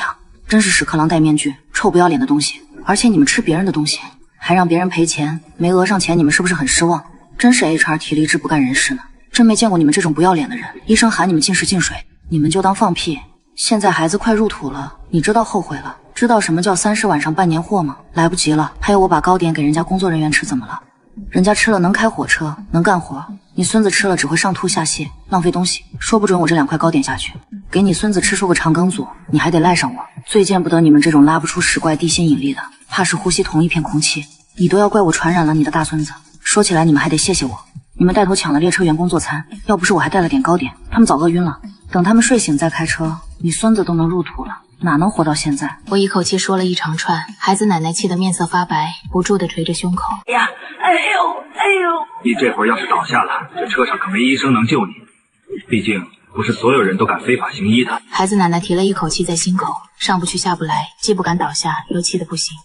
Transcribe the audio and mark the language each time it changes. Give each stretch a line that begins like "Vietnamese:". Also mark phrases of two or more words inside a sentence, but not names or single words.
Chinese: 真是屎殼郎戴面具，臭不要臉的東西！而且你們吃別人的東西，還讓別人賠錢，沒訛上錢，你們是不是很失望？真是 HR 體力質不幹人事呢！真沒見過你們這種不要臉的人。醫生喊你們禁食禁水，你們就當放屁。現在孩子快入土了，你知道後悔了？知道什麼叫30晚上辦年貨嗎？來不及了。還有我把糕點給人家工作人員吃怎麼了？人家吃了能開火車，能幹活，你孫子吃了只會上吐下瀉，浪費東西。說不准我這2塊糕點下去，給你孫子吃出個長庚組，你還得賴上我。最見不得你們這種拉不出屎怪地心引力的，怕是呼吸同一片空氣。你都要怪我傳染了你的大孫子。說起來你們還得謝謝我，你們帶頭搶了列車員工做餐，要不是我還帶了點糕點，他們早餓暈了。等他們睡醒再開車，你孫子都能入土了，哪能活到現在？我一口氣說了一長串，孩子奶奶氣得面色發白，不住地捶着胸口。哎呀，哎呦，你这会儿要是倒下了，这车上可没医生能救你。毕竟不是所有人都敢非法行医的。孩子奶奶提了一口气在心口，上不去下不来，既不敢倒下，又气得不行。